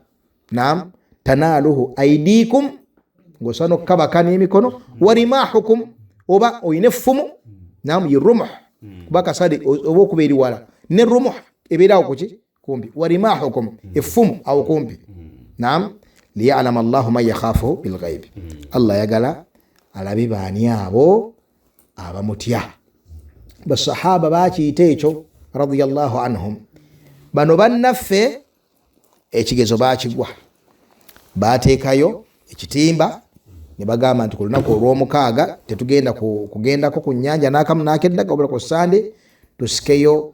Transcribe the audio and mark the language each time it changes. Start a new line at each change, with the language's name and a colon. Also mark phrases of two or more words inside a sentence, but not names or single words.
Ganda: Naam,
Arabic: تناله أيديكم
Ganda: ng'osobola n'okukabaka n'emikono,
Arabic: ورماحكم
Ganda: oba oyina effumu. Naam, ye rumuh kuba kasade oba okuba eri wala ne rumuh ebeera awo kuki kumpi,
Arabic: ورماحكم
Ganda: effumu awo kumpi.
Arabic: نعم، ليعلم الله من يخافه بالغيب.
Ganda: Allah yagala alabe baani abo abamutya. Basahaba bakiyita ekyo
Arabic: رضي الله عنهم.
Ganda: Bano bannaffe ekigezo bakigwa, bateekayo ekitimba ne bagamba nti ku lunaku olw'omukaaga tetugenda kugendako ku nnyanja n'akamu n'akeddaga obula ku Sande tusikeyo.